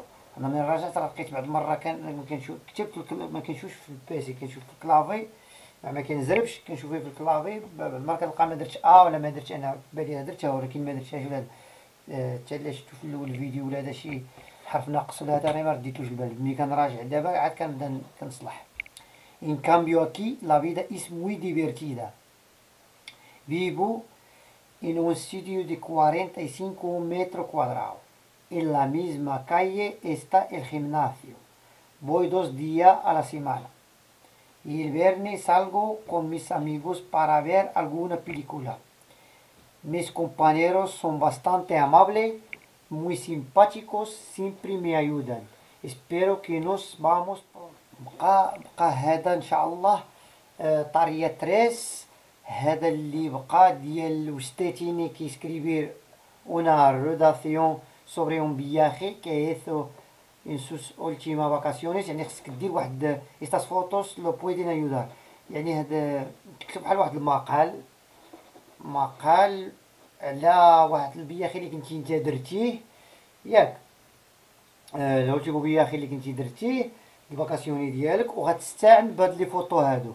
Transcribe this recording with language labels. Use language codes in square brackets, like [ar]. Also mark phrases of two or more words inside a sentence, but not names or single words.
[ar] انا من راجعت لقيت بعض المره ما كنشوف كتبت ما كنشوفش في البيسي، كنشوف في الكلافي ما كنزربش، كنشوف في الكلافي بعض المره كنلقى ما درتش ولا ما درتش انا بالي درتها ولكن ما درتهاش. ولا حتى اللي شفتو في الاول الفيديو ولا هذا شي حرف ناقص ولا هذا ما رديتوش البال. ملي كنراجع دابا عاد كنبدا كنصلح. [es] en cambio aquí la vida es muy divertida. Vivo en un sitio de 45 metros cuadrados. En la misma calle está el gimnasio. Voy 2 días a la semana. Y el viernes salgo con mis amigos para ver alguna película. Mis compañeros son bastante amables, muy simpáticos, siempre me ayudan. Espero que nos vamos [ar] بقى هذا ان شاء الله طارية 13. هذا اللي بقى ديال وستاتيني كيسكريبير [es] una redacción sobre un viaje que hizo en sus últimas vacaciones. [ar] يعني خصك دير واحد [es] estas fotos lo pueden ayudar. [ar] يعني هذا تكتب بحال واحد مقال على واحد البياخي اللي كنتي نتا درتيه ياك، [es] el último viaje [ar] اللي كنتي درتيه الفاكاسيوني ديالك، وغتستعن بهاد لي فوطو هادو.